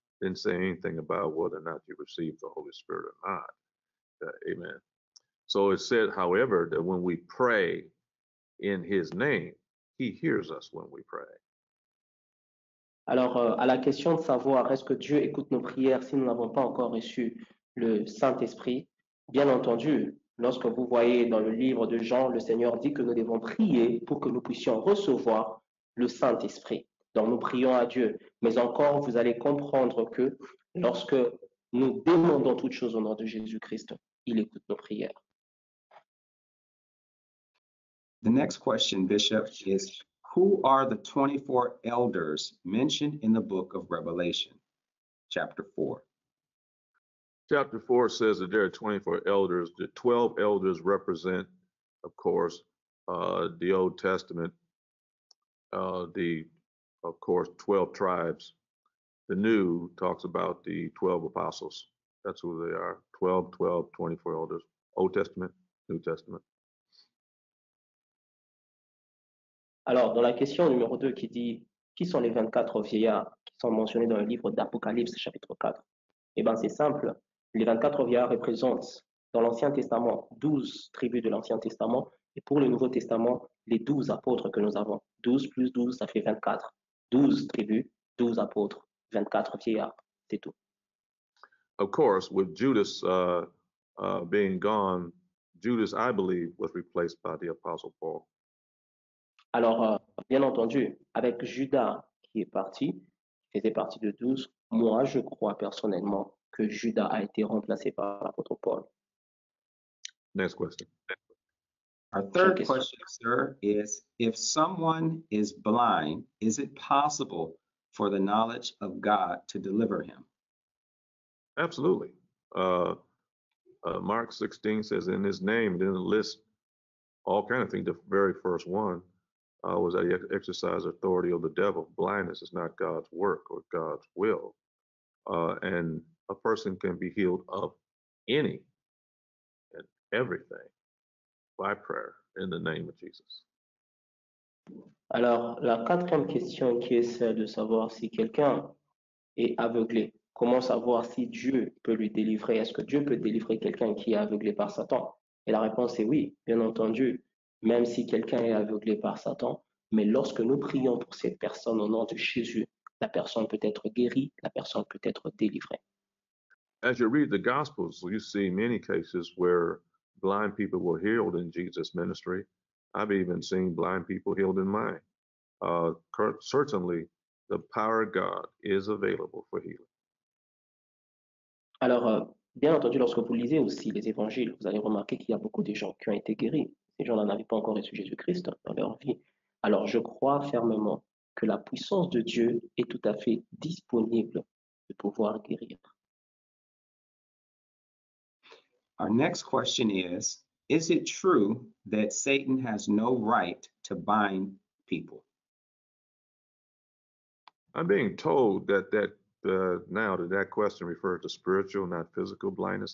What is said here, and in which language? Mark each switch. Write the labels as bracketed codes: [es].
[en] Didn't say anything about whether or not you receive the Holy Spirit or not. Amen. So it said, however, that when we pray in his name, he hears us when we pray. [fr] Alors, à la question de savoir est-ce que Dieu écoute nos prières si nous n'avons pas encore reçu le Saint-Esprit, bien entendu, lorsque vous voyez dans le livre de Jean, le Seigneur dit que nous devons prier pour que nous puissions recevoir le Saint-Esprit. Donc, nous prions à Dieu. Mais encore, vous allez comprendre que lorsque nous demandons toutes choses au nom de Jésus-Christ, il écoute nos prières. [en] The next question, Bishop, is who are the 24 elders mentioned in the book of Revelation, chapter 4? Chapter 4 says that there are 24 elders. The 12 elders represent, of course, the Old Testament, of course, 12 tribes. The New talks about the 12 apostles. That's who they are. 12, 24 elders. Old Testament, New Testament. [fr] Alors, dans la question numéro 2 qui dit « Qui sont les 24 vieillards qui sont mentionnés dans le livre d'Apocalypse, chapitre 4 ?» Eh bien, c'est simple. Les 24 vieillards représentent dans l'Ancien Testament 12 tribus de l'Ancien Testament et pour le Nouveau Testament, les 12 apôtres que nous avons. 12 plus 12, ça fait 24. 12 tribus, 12 apôtres, 24 vieillards, c'est tout. [en] Of course, with Judas being gone, Judas, I believe, was replaced by the Apostle Paul. [fr] Alors, bien entendu, avec Judas qui est parti, qui faisait partie de 12, moi, je crois personnellement que Judas a été remplacé par l'apôtre Paul. [en] Next question. Our third question, sir, is if someone is blind, is it possible for the knowledge of God to deliver him? Absolutely. Mark 16 says in his name, then it lists all kind of things. The very first one was that he exercised authority over the devil. Blindness is not God's work or God's will. And a person can be healed of any and everything by prayer in the name of Jesus. [fr] Alors, la quatrième question qui est celle de savoir si quelqu'un est aveuglé, comment savoir si Dieu peut lui délivrer? Est-ce que Dieu peut délivrer quelqu'un qui est aveuglé par Satan? Et la réponse est oui, bien entendu, même si quelqu'un est aveuglé par Satan, mais lorsque nous prions pour cette personne au nom de Jésus, la personne peut être guérie, la personne peut être délivrée. [en] As you read the Gospels, you see many cases where blind people were healed in Jesus' ministry. I've even seen blind people healed in mine. Certainly, the power of God is available for healing. [fr] Alors, bien entendu, lorsque vous lisez aussi les évangiles, vous allez remarquer qu'il y a beaucoup de gens qui ont été guéris. Ces gens-là n'avaient pas encore reçu Jésus-Christ dans leur vie. Alors, je crois fermement que la puissance de Dieu est tout à fait disponible de pouvoir guérir. [en] Our next question is it true that Satan has no right to bind people? I'm being told that now that question refers to spiritual, not physical blindness.